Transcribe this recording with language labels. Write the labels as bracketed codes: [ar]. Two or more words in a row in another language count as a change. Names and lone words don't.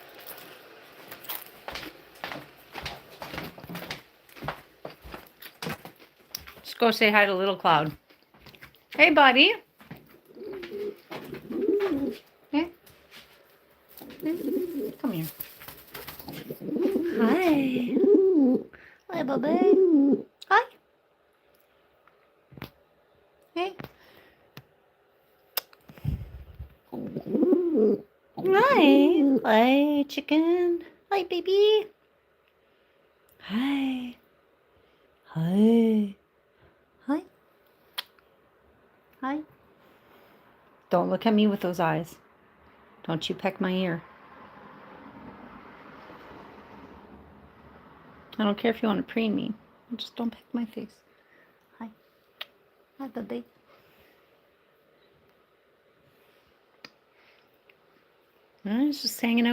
[en] Just go say hi to Little Cloud. Hey, buddy. Hey. Come here. Hi. Hi, baby. Hi. Hey. Hi. Hi, chicken. Hi, baby. Hi. Hi. Hi. Hi. Don't look at me with those eyes. Don't you peck my ear. I don't care if you want to preen me. Just don't peck my face. Hi. Hi, baby. I was just hanging out.